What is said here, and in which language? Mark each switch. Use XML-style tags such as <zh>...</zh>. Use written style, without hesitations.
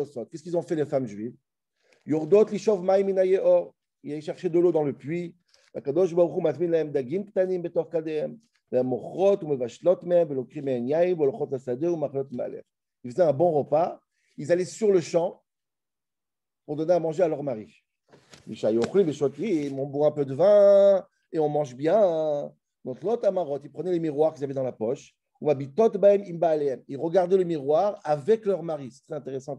<fr>Qu'est-ce qu'ils ont fait, les femmes juives?</fr> <he>Yordot lishov ma'im min hayeor.</he> <fr>Il allait chercher de l'eau dans le puits.</fr> <he>הקדוש ברוך הוא מזמין להם דגים קטנים בתוך כליהם, והן מוכרות ומבשלות מהם ולוקחים מהן יין והולכות לשדה ומאכלות מעליהם.</he> <fr>Ils faisaient un bon repas. Ils allaient sur le champ pour donner à manger à leur mari. On boit un peu de vin et on mange bien. Donc l'autre amarot, ils prenaient les miroirs qu'ils avaient dans la poche. Ils regardaient le miroir avec leur mari. C'est très intéressant.</fr>